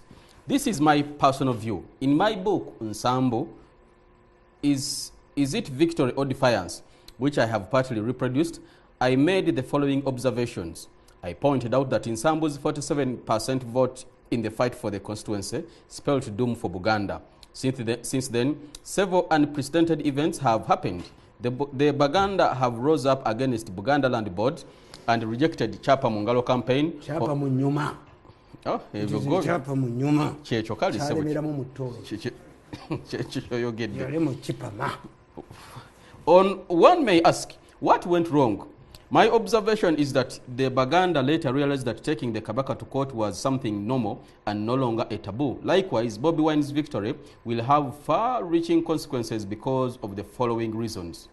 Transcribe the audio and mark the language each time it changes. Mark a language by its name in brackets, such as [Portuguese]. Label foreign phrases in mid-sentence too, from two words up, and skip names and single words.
[English] This is my personal view. In my book, Nsambo, Is It Victory or Defiance?, which I have partly reproduced, I made the following observations. I pointed out that Nsambo's 47% vote in the fight for the constituency spelled doom for Buganda. Since then, several unprecedented events have happened. The Baganda have rose up against Buganda Land Board and rejected Chapa Mungalo campaign. Chapa Munyuma. Oh, Chapa Munyuma. Checho kali sewe. One may ask, what went wrong? My observation is that the Baganda later realized that taking the Kabaka to court was something normal and no longer a taboo. Likewise, Bobi Wine's victory will have far-reaching consequences because of the following reasons.